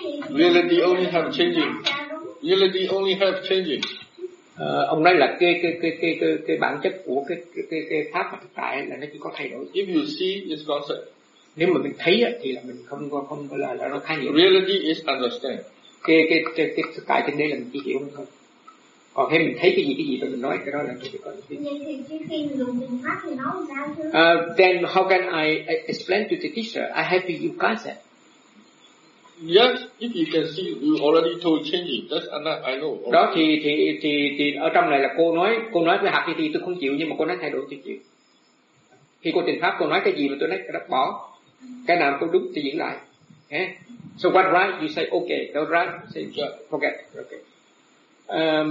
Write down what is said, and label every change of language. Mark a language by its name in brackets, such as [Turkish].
[English] Reality only have changing. Reality only have changing. [Vietnamese] Ông nói là cái bản chất của cái pháp thực tại là nó chỉ có thay đổi. [English] If you see, it's concept. [Vietnamese] Nếu mà mình thấy thì là mình không gọi là nó khái niệm. [English] Reality is understand. [Vietnamese] Cái thực tại trên đây là mình chỉ hiểu thôi. Còn khi mình thấy cái gì thì mình nói cái đó là mình chỉ có. Nhưng khi mình dùng mắt thì nó sao chứ? [English] Then how can I explain to the teacher? I have to use concept. Yes, if you can see, you already told changing. That's enough. I know. [Vietnamese] Đó thì ở trong này là cô nói với hạt thì tôi không chịu, nhưng mà cô nói thay đổi thì chịu. Khi cô trình pháp, cô nói cái gì mà tôi nói cái bỏ, cái nào cô đúng thì diễn lại. [English] Yeah. So what right you say okay, the right you say yeah. Forget. Okay.